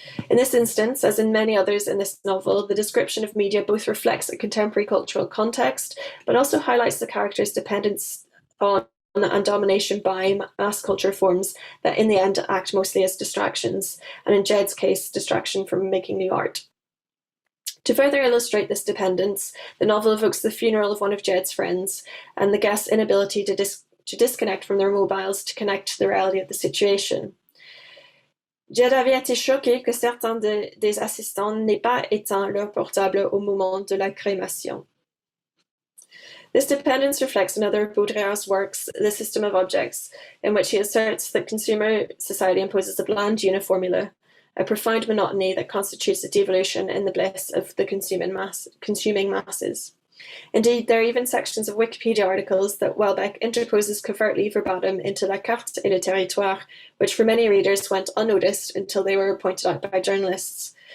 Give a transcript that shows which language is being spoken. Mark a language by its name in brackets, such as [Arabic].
[English] In this instance, as in many others in this novel, the description of media both reflects a contemporary cultural context, but also highlights the character's dependence on and domination by mass culture forms that in the end act mostly as distractions, and in Jed's case, distraction from making new art. To further illustrate this dependence, the novel evokes the funeral of one of Jed's friends and the guest's inability to disconnect from their mobiles to connect to the reality of the situation. [French] Jed avait été choqué que certains des assistants n'aient pas éteint leur portable au moment de la crémation. [English] This dependence reflects another of Baudrillard's works, The System of Objects, in which he asserts that consumer society imposes a bland uniformula, a profound monotony that constitutes a devolution in the bliss of the consuming masses. Indeed, there are even sections of Wikipedia articles that Welbeck interposes covertly verbatim into La Carte et le Territoire, which for many readers went unnoticed until they were pointed out by journalists.